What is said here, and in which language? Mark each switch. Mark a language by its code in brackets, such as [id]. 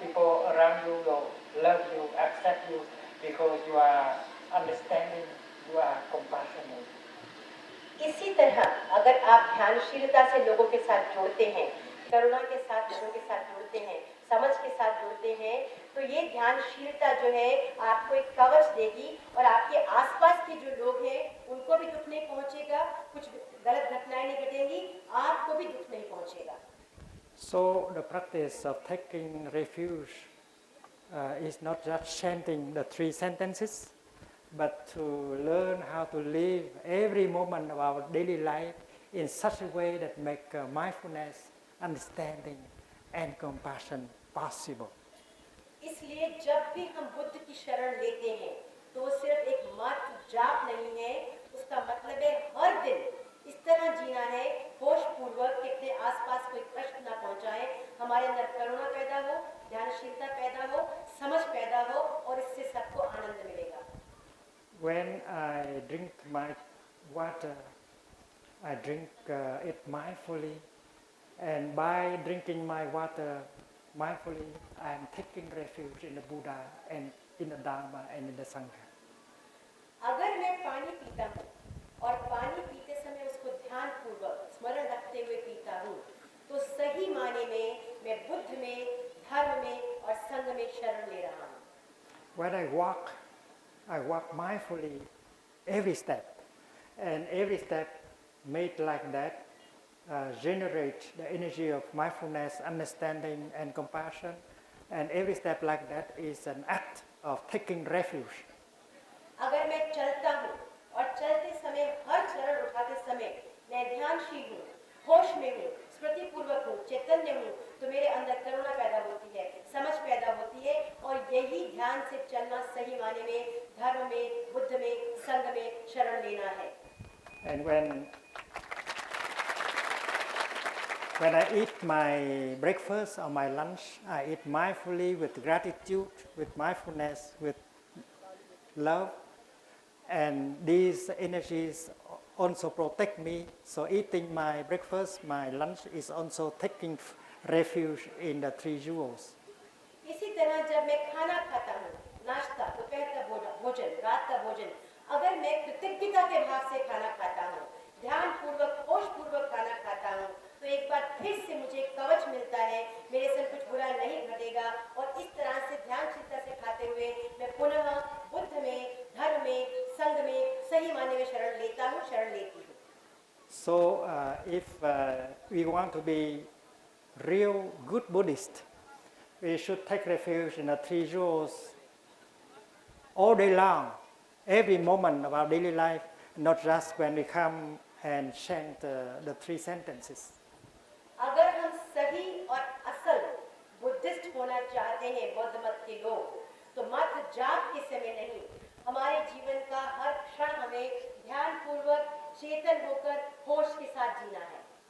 [en] People around you will love you, accept you, because you are understanding, you are compassionate. [hi] इसी तरह अगर आप ध्यानशीलता से लोगों के साथ जुड़ते हैं, करुणा के साथ लोगों के साथ जुड़ते हैं, समझ के साथ जुड़ते हैं, तो ये ध्यानशीलता जो है आपको एक कवच देगी और आपके आसपास के जो लोग हैं उनको भी दुख नहीं पहुंचेगा, कुछ गलत घटनाएं नहीं घटेंगी, आपको भी दुख नहीं पहुंचेगा। [en] So the practice of taking refuge is not just chanting the 3 sentences, but to learn how to live every moment of our daily life in such a way that make mindfulness, understanding, and compassion possible. [hi] इसलिए जब भी हम बुद्ध की शरण लेते हैं तो सिर्फ एक मात्र जाप नहीं है, उसका मतलब है हर दिन इस तरह जीना है होश पूर्वक कि अपने आसपास कोई कष्ट ना पहुंचाए, हमारे अंदर करुणा पैदा हो, ध्यानशीलता पैदा हो, समझ पैदा हो और इससे सबको आनंद मिलेगा। [en] When I drink my water, I drink it mindfully, and by drinking my water mindfully, I am taking refuge in the Buddha and in the Dharma and in the Sangha. [hi] अगर मैं पानी पीता हूँ और पानी पीते समय उसको ध्यान पूर्वक स्मरण रखते हुए पीता हूँ, तो सही माने में मैं बुद्ध में, धर्म में और संघ में शरण ले रहा हूँ। [en] When I walk mindfully every step, and every step made like that generate the energy of mindfulness, understanding, and compassion, and every step like that is an act of taking refuge. [hi] अगर मैं चलता हूँ और चलते समय हर चरण उठाते समय मैं ध्यानशील हूँ, होश में हूँ, स्मृति पूर्वक हूँ, चैतन्य हूँ, तो मेरे अंदर करुणा पैदा होती है, समझ पैदा होती है और यही ध्यान से चलना सही माने में धर्म में, बुद्ध में, संघ में शरण लेना है। [en] And when I eat my breakfast or my lunch, I eat mindfully with gratitude, with mindfulness, with love, and these energies also protect me. So eating my breakfast, my lunch is also taking refuge in the 3 jewels. [hi] इसी तरह जब मैं खाना खाता हूँ, नाश्ता, दोपहर का भोजन, रात का भोजन, अगर मैं कृतज्ञता के भाव से खाना खाता हूँ, ध्यान पूर्वक, होश पूर्वक खाना खाता हूँ, तो एक बार फिर से मुझे कवच मिलता है, मेरे से कुछ बुरा नहीं घटेगा और इस तरह से ध्यानशीलता से खाते हुए मैं पुनः बुद्ध में, धर्म में, संघ में सही माने में शरण लेता हूँ, शरण लेती हूँ। [en] So if we want to be real good Buddhist, we should take refuge in the 3 jewels all day long, every moment of our daily life, not just when we come and chant the 3 sentences. [hi] अगर हम सही और असल Buddhist होना चाहते हैं बौद्ध मत के लोग, तो मात्र जाप के समय नहीं, हमारे जीवन का हर क्षण हमें ध्यान पूर्वक चेतन होकर होश के साथ जीना है।